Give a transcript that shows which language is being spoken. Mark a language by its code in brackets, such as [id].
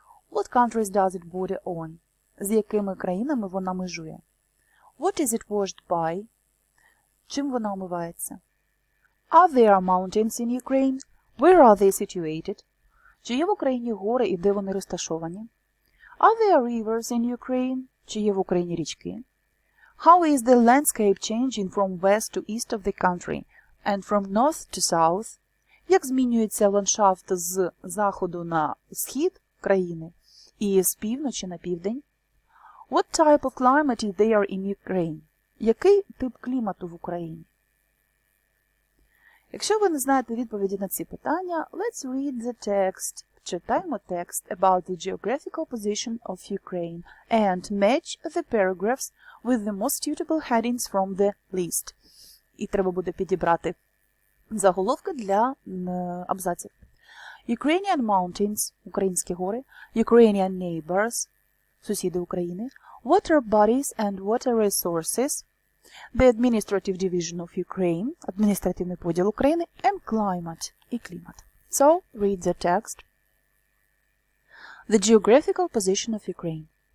[en] What countries does it border on? [uk] З якими країнами вона межує? [en] What is it washed by? [uk] Чим вона омивається? [en] Are there mountains in Ukraine? Where are they situated? [uk] Чи є в Україні гори і де вони розташовані? [en] Are there rivers in Ukraine? [uk] Чи є в Україні річки? [en] How is the landscape changing from west to east of the country and from north to south? [uk] Як змінюється ландшафт з заходу на схід країни і з півночі на південь? [en] What type of climate is there in Ukraine? [uk] Який тип клімату в Україні? Якщо ви не знаєте відповіді на ці питання, [en] let's read the text. [uk] Читаємо текст [en] about the geographical position of Ukraine and match the paragraphs with the most suitable headings from the list. [uk] І треба буде підібрати заголовки для абзаців. [en] Ukrainian mountains – [uk] українські гори, [en] Ukrainian neighbors – [uk] сусіди України, [en] water bodies and water resources, the administrative division of Ukraine – [uk] адміністративний поділ України, [en] and climate – [uk] і клімат. [en] So, read the text. The geographical position of Ukraine.